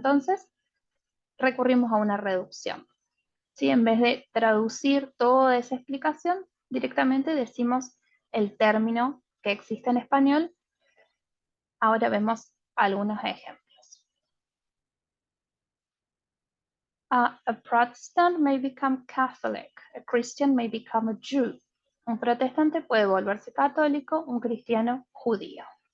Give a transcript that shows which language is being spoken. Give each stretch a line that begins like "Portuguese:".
Spanish: Entonces, recurrimos a una reducción. ¿Sí? En vez de traducir toda esa explicación, directamente decimos el término que existe en español. Ahora vemos algunos ejemplos.
English: A Protestant may become Catholic, a Christian may become a Jew.
Spanish: Un protestante puede volverse católico, un cristiano judío.